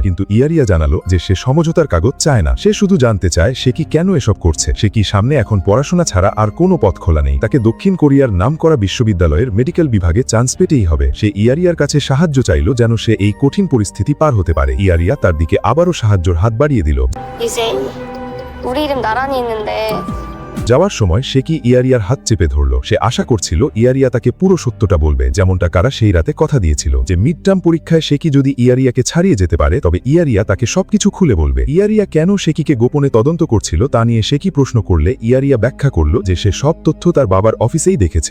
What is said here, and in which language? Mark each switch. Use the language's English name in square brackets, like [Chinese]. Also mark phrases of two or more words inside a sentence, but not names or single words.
[Bangla] কিন্তু ইয়ারিয়া জানালো যে সে সমঝোতার কাগজ চায় না, সে শুধু জানতে চায় সে কি কেন এসব করছে। সে কি সামনে এখন পড়াশোনা ছাড়া আর কোনো পথ খোলা নেই, তাকে দক্ষিণ কোরিয়ার নামকরা বিশ্ববিদ্যালয়ের মেডিকেল বিভাগে চান্স পেতেই হবে। সে ইয়ারিয়ার কাছে সাহায্য চাইল যেন সে এই কঠিন পরিস্থিতি পার হতে পারে। ইয়ারিয়া তার দিকে আবারও সাহায্যের হাত বাড়িয়ে দিল। [Korean] 이제 우리 이름 나란히 있는데 [Bangla] যাওয়ার সময় সে কি ইয়ারিয়ার হাত চেপে ধরল। সে আশা করছিল ইয়ারিয়া তাকে পুরো সত্যটা বলবে, যেমনটা কারা সেই রাতে কথা দিয়েছিল যে [English] mid term [Bangla] পরীক্ষায় সে কি যদি ইয়ারিয়াকে ছাড়িয়ে যেতে পারে তবে ইয়ারিয়া তাকে সবকিছু খুলে বলবে। ইয়ারিয়া কেন শেকিকে গোপনে তদন্ত করছিল তা নিয়ে শেকি প্রশ্ন করলে ইয়ারিয়া ব্যাখ্যা করল যে সে সব তথ্য তার বাবার অফিসেই দেখেছে।